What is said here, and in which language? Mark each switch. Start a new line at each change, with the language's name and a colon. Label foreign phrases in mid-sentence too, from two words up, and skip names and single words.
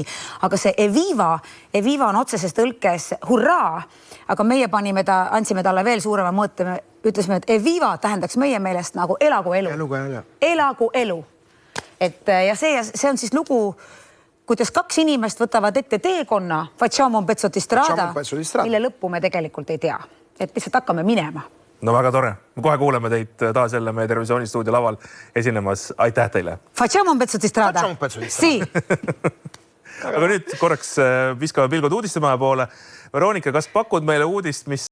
Estonian: Aga see Eviva on otseses tõlkes hurraa, aga meie panime andsime talle veel suurema mõõte, me ütlesime, et Eviva tähendaks meie meelest nagu elagu elu. Elagu elu. Ja see on siis lugu, kuidas 2 inimest võtavad ette teekonna,
Italian: facciamo un pezzo di strada,
Estonian: mille lõppu me tegelikult ei tea. Et lihtsalt hakkame minema. no väga tore. Kohe kuuleme teid taas jälle meie Terevisiooni stuudio laval esinemas. Aitäh teile.
Italian: Facciamo un pezzo di strada. Facciamo un pezzo di strada. Sì.
Estonian: Aga nüüd korraks viskame pilgud uudistemaja poole. Veronika, kas pakud meile uudist, mis